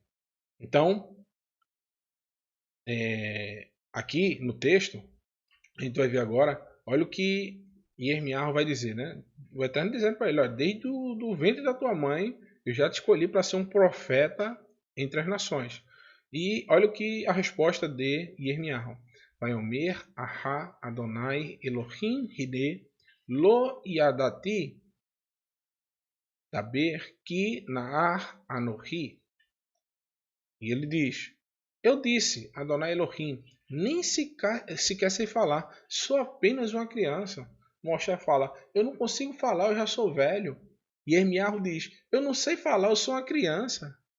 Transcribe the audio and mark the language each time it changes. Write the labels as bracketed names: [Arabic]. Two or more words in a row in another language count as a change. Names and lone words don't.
[Portuguese] Então, aqui no texto, a gente vai ver agora, olha o que Irmiarro vai dizer, né? O Eterno dizendo para ele, olha, desde do ventre da tua mãe, eu já te escolhi para ser um profeta entre as nações. E olha o que a resposta de Irmiarro. [Hebrew] ויאמר אהה אדני אלהים הנה לא ידעתי דבר כי נער אנכי. [Portuguese] E ele diz, eu disse, [Hebrew] אדני אלהים, [Portuguese] nem sequer sei falar, sou apenas uma criança. Moshe fala, eu não consigo falar, eu já sou velho. E Irmiarro diz, eu não sei falar, eu sou uma criança.